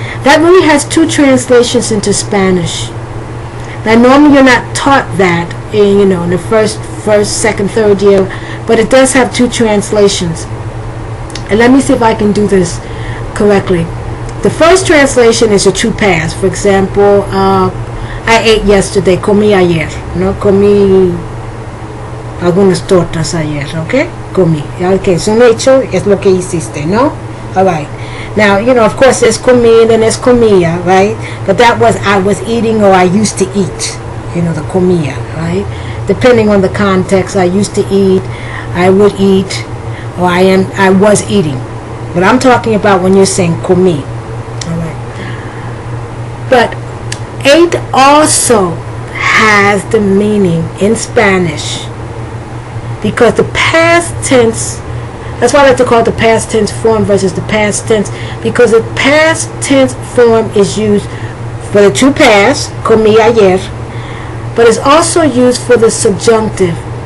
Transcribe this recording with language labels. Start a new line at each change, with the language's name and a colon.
English: That really has two translations into Spanish. Now normally you're not taught that in the first, second, third year, but it does have two translations. And let me see if I can do this correctly. The first translation is a true past. For example, I ate yesterday,
Spanish: comí ayer, ¿no? Comí algunas tortas ayer, ¿ok? Comí, okay, es un hecho, es lo que hiciste, ¿no?
English: Alright. Now, of course there's comí and then there's comía, right? But that was I was eating or I used to eat, the comía, right? Depending on the context, I used to eat, I would eat, or I was eating. But I'm talking about when you're saying comí. Alright. But ate also has the meaning in Spanish because the past tense, that's why I like to call it the past tense form versus the past tense, because the past tense form is used for the true past, comí ayer, but it's also used for the subjunctive.